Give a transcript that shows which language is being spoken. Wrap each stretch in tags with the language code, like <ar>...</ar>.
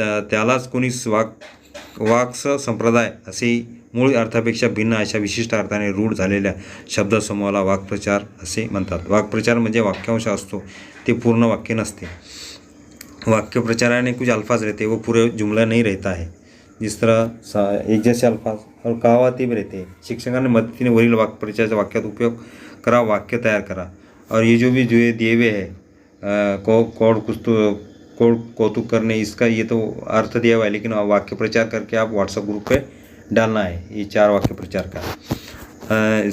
<mr>त्यालाच कोणी वाक्स संप्रदाय असे मूळ अर्थापेक्षा भिन्न अशा विशिष्ट अर्थाने रूढ झालेल्या शब्दसमूहाला वाक्प्रचार असे म्हणतात. वाक्प्रचार म्हणजे वाक्यांश असतो, ते पूर्ण वाक्य नसते.</mr> <hi>वाक्य प्रचाराने कुछ अल्फाज रहते वो पूरे जुमला नहीं रहता है. जिस तरह एक जैसे अल्फाज और कहावतें भी रहते हैं.</hi> <mr>शिक्षकांनी मदतीने वरील वाक्प्रचाराच्या वाक्यात उपयोग करा, वाक्य तयार करा.</mr> <hi>और ये जो भी जो दिए हुए है कौतुक करने, इसका ये तो अर्थ दिया हुआ है, लेकिन वाक्य प्रचार करके आप व्हाट्सएप ग्रुप पे डालना है ये 4 वाक्य प्रचार का.</hi>